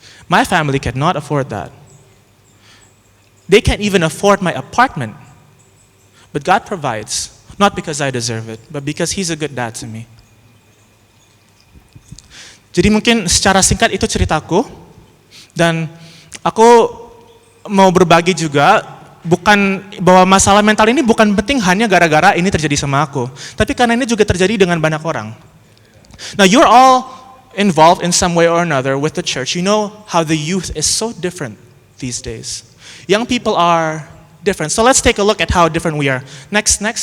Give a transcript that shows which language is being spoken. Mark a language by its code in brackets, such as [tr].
[en] My family cannot afford that. They can't even afford my apartment. But God provides, not because I deserve it, but because He's a good dad to me. [id] Jadi mungkin secara singkat itu ceritaku, dan aku mau berbagi juga, bukan bahwa masalah mental ini bukan penting hanya gara-gara ini terjadi sama aku, tapi karena ini juga terjadi dengan banyak orang. [en] Now you're all involved in some way or another with the church. You know how the youth is so different these days. Young people are different. So let's take a look at how different we are. Next.